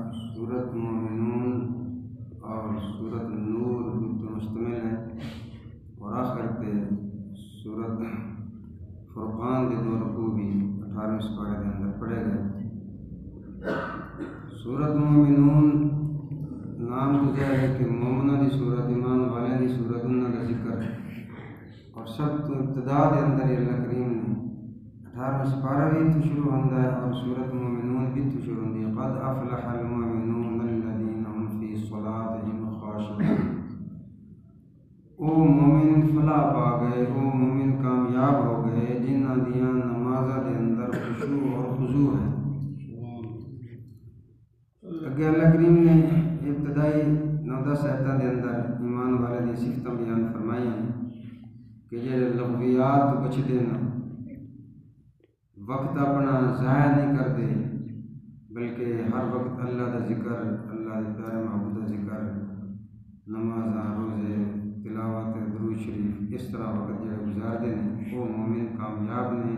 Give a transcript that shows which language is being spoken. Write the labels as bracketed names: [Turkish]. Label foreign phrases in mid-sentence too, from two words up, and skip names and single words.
[Urdu] سورت مومنون اور سورت نور مشتمل ہے، اور آخر تے سورت فرقان دے 2 رکوع بھی 18ویں سپارے کے اندر پڑھے گئے۔ [Punjabi] سورت مومنون نام گزرا ہے کہ مومنہ دی سورت، ایمان والے دی سورت، انہاں دا ذکر، اور سب تو ابتدا دے اندر اللہ کریم نے 18واں سپارہ [Urdu] بھی تو شروع ہوتا ہے اور سورت مومنون بھی تو شروع ہوتی ہے۔ [Arabic] قد افلح المؤمنون الذین هم فی صلاتهم خاشعون۔ [Punjabi] او مومن فلاح پا گئے، او مومن کامیاب ہو گئے جنہاں دیاں نمازاں دے اندر خشوع اور خضوع ہے۔ اگے اللہ کریم نے ابتدائی 9-10 آیتاں دے اندر ایمان والے دی صفتاں بیان فرمائی ہیں کہ جڑے لغویات تو بچدے نا، [Urdu] وقت اپنا ضائع نہیں کرتے، [Punjabi] بلکہ ہر وقت اللہ دا ذکر، اللہ دے پیارے محبوب دا ذکر، نمازاں، روزے، تلاوت درود شریف، اس طرح وقت جڑے گزاردے ہیں وہ مومن کامیاب نے۔